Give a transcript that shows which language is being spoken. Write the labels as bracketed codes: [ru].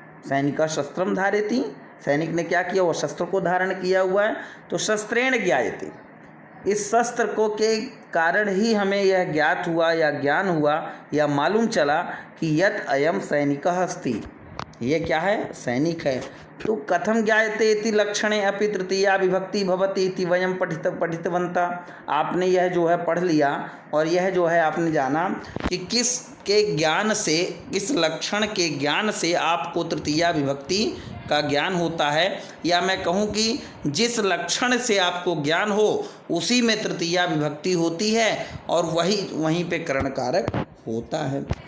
[sa] सैनिका शस्त्रम धारयति, [hi] सैनिक ने क्या किया, वो शस्त्र को धारण किया हुआ है, [sa] तो शस्त्रेण ज्ञायते, [hi] इस शस्त्र को के कारण ही हमें यह ज्ञात हुआ या ज्ञान हुआ या मालूम चला कि [sa] यत् अयम सैनिकः अस्ति, [hi] ये क्या है, सैनिक है। [sa] तो कथम ज्ञायते इति लक्षणे अपि तृतीया विभक्ति भवति इति वयम पठितवन्तः। [hi] आपने यह जो है पढ़ लिया और यह जो है आपने जाना कि किस के ज्ञान से, किस लक्षण के ज्ञान से आपको तृतीया विभक्ति का ज्ञान होता है, या मैं कहूँ कि जिस लक्षण से आपको ज्ञान हो उसी में तृतीया विभक्ति होती है और वहीं पे करण कारक होता है।